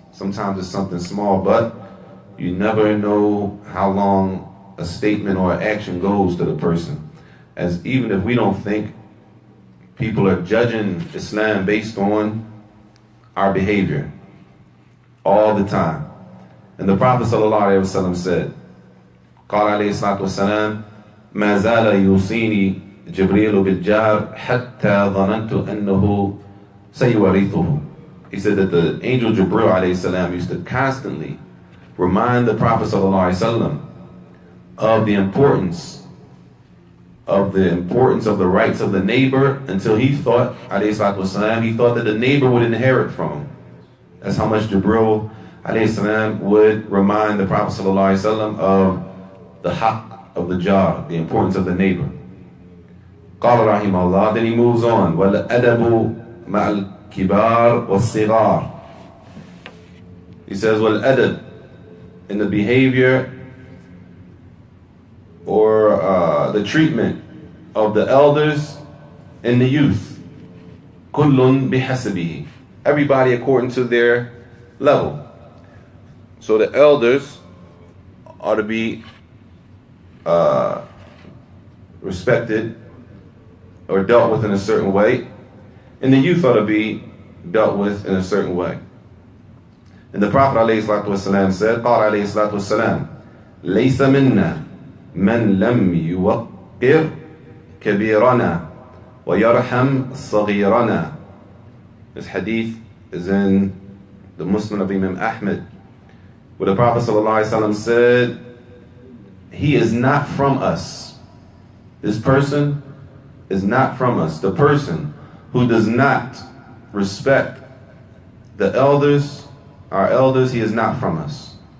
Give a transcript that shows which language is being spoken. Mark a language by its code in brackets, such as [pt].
[en] Sometimes it's something small, but you never know how long a statement or action goes to the person. As even if we don't think, people are judging Islam based on our behavior all the time. And the Prophet ﷺ said, [ar] قال عليه الصلاة والسلام ما زال يوصيني جبريل بالجار حتى ظننت أنه سيورثه. [en] He said that the angel Jibril alayhi salam used to constantly remind the Prophet sallallahu alaihi wasallam of the importance of the rights of the neighbor, until he thought alayhi salatu wasalam, he thought that the neighbor would inherit from him. That's how much Jibril alayhi salam would remind the Prophet sallallahu alaihi wasallam of the haqq of the jar, the importance of the neighbor. [ar] قال رحمه الله, [en] then he moves on, [ar] وَالْأَدَبُ مَعَ الْكِبَارِ وَالصِّغَارِ. [en] He says, وَالْأَدَبُ, in the behavior or the treatment of the elders and the youth. [ar] كُلٌّ بِحَسَبِهِ, [en] everybody according to their level. So the elders are to be respected or dealt with in a certain way, and the youth ought to be dealt with in a certain way. And the Prophet ﷺ said, [ar] قال عليه الصلاة والسلام, ليس منا من لم يوقر كبيرنا ويرحم صغيرنا. [en] This hadith is in the Muslim of Imam Ahmed, where the Prophet ﷺ said, he is not from us. This person is not from us. The person who does not respect the elders, our elders, he is not from us.